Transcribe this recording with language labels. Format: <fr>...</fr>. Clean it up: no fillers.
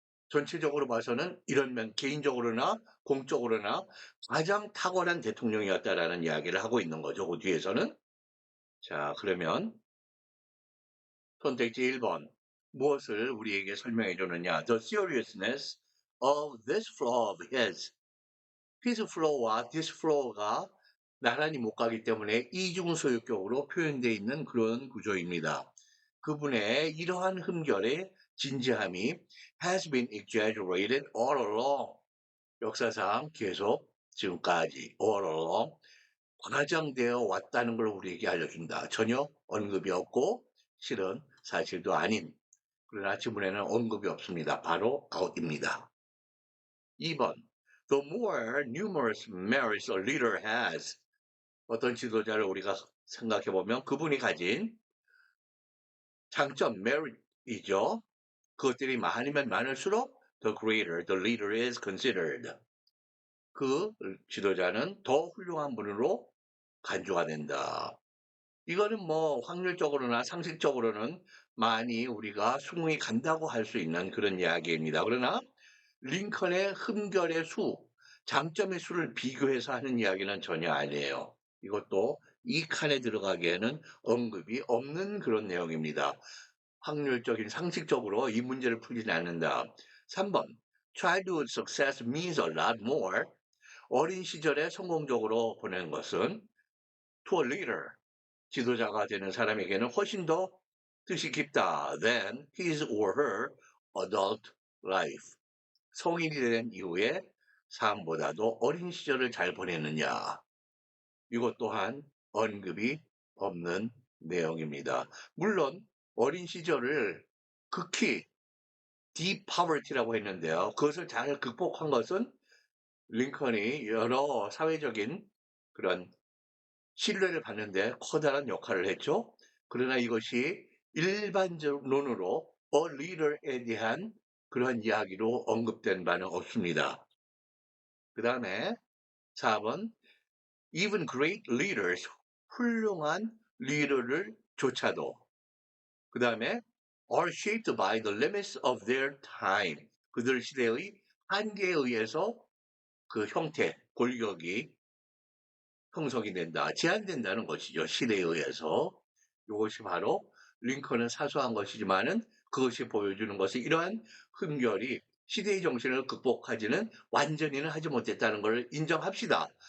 <ko>전체적으로 봐서는 이런 면, 개인적으로나 공적으로나 가장 탁월한 대통령이었다라는 이야기를 하고 있는 거죠. 그 뒤에서는. 자, 그러면 선택지 1번. 무엇을 우리에게 설명해 주느냐.</ko> <en>The seriousness of this flaw of his.</en> <ko>his flaw와 this flaw가 나란히 못 가기 때문에 이중소유격으로 표현되어 있는 그런 구조입니다. 그분의 이러한 흠결의 진지함이</ko> <en>has been exaggerated all along.</en> <ko>역사상 계속 지금까지 all along 과장되어 왔다는 걸 우리에게 알려준다. 전혀 언급이 없고 실은 사실도 아닌, 그러나 지문에는 언급이 없습니다. 바로 out입니다. 2번.</ko> <en>The more numerous merits a leader has.</en> <ko>어떤 지도자를 우리가 생각해 보면 그분이 가진 장점, merit이죠. 그것들이 많으면 많을수록</ko> <en>the greater the leader is considered.</en> <ko>그 지도자는 더 훌륭한 분으로 간주가 된다. 이거는 뭐 확률적으로나 상식적으로는 많이 우리가 수긍이 간다고 할 수 있는 그런 이야기입니다. 그러나 링컨의 흠결의 수, 장점의 수를 비교해서 하는 이야기는 전혀 아니에요. 이것도 이 칸에 들어가기에는 언급이 없는 그런 내용입니다. 확률적인 상식적으로 이 문제를 풀지는 않는다. 3번.</ko> <en>Childhood success means a lot more.</en> <ko>어린 시절에 성공적으로 보낸 것은</ko> <en>to a leader,</en> <ko>지도자가 되는 사람에게는 훨씬 더 뜻이 깊다</ko> <en>than his or her adult life.</en> <ko>성인이 된 이후에 삶보다도 어린 시절을 잘 보냈느냐. 이것 또한 언급이 없는 내용입니다. 물론 어린 시절을 극히</ko> <en>deep poverty</en> <ko>라고 했는데요. 그것을 잘 극복한 것은 링컨이 여러 사회적인 그런 신뢰를 받는데 커다란 역할을 했죠. 그러나 이것이 일반론으로 a leader에 대한 그런 이야기로 언급된 바는 없습니다. 그 다음에 4번</ko> <en>even great leaders,</en> <ko>훌륭한 리더를 조차도 그 다음에</ko> <en>are shaped by the limits of their time.</en> <ko>그들 시대의 한계에 의해서 그 형태, 골격이 형성이 된다, 제한된다는 것이죠. 시대에 의해서. 이것이 바로 링컨은 사소한 것이지만은 그것이 보여주는 것은 이러한 흠결이 시대의 정신을 극복하지는 완전히는 하지 못했다는 걸 인정합시다.</ko>